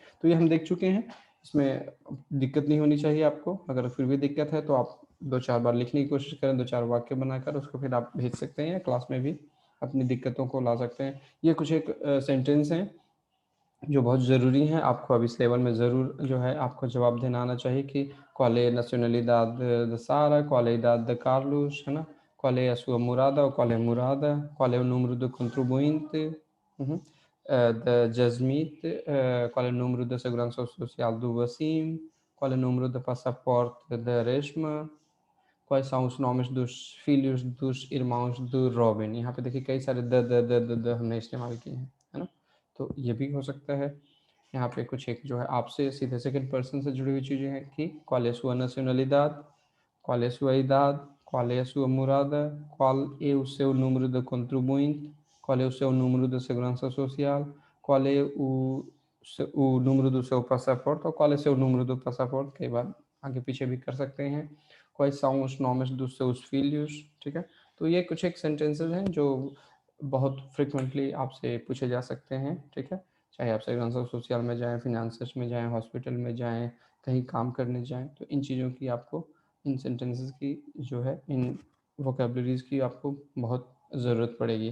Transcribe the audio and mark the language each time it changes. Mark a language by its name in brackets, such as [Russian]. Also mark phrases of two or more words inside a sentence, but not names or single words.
[Hindi] तो ये हम देख चुके हैं, इसमें दिक्कत नहीं होनी चाहिए आपको। अगर फिर भी दिक्कत है तो आप 2-4 बार लिखने की कोशिश करें, 2-4 वाक्य बनाकर उसको फिर आप भेज सकते हैं या क्लास में भी अपनी दिक्कतों को ला सकते हैं। ये कुछ एक सेंटेंस हैं जो बहुत ज़रूरी हैं, आपको अब इस लेवल में ज़रूर जो है आपको जवाब देना आना चाहिए कि [Portuguese] qual é a nacionalidade da Sara, qual é a idade da Carlos, [Hindi] है ना, [Portuguese] qual é a sua morada ou qual é a morada, qual é o número do contribuinte, da Jasmine, qual é o número da segurança social do Wassim, qual é o número do passaporte da Reshma, quais são os nomes dos filhos dos irmãos do Robin। [Hindi] यहाँ पे देखिए कई सारे द हमने इस्तेमाल किए हैं, है ना। तो ये भी हो सकता है। यहाँ पे कुछ एक जो है आपसे सीधे सेकंड पर्सन से जुड़ी हुई चीज़ें हैं कि [Portuguese] qual é a sua nacionalidade, qual é a sua idade, qual é a sua morada, qual é o seu número de contribuinte, qual é o seu número de segurança social, qual é o número do seu passaporte ou qual é o seu número do passaporte, [Hindi] कई बार आगे पीछे भी कर सकते हैं। [Portuguese] quais são os nomes dos seus filhos, [Hindi] ठीक है। तो ये कुछ एक सेंटेंसेस हैं जो बहुत फ्रिक्वेंटली आपसे पूछे जा सकते हैं, ठीक है। चाहे आप [Portuguese] segurança social [Hindi] में जाएँ, फिनांसेस में जाएँ, हॉस्पिटल में जाएँ, कहीं काम करने जाएँ, तो इन चीज़ों की आपको, इन सेंटेंसेस की जो है, इन वोकेबलरीज़ की आपको बहुत ज़रूरत पड़ेगी।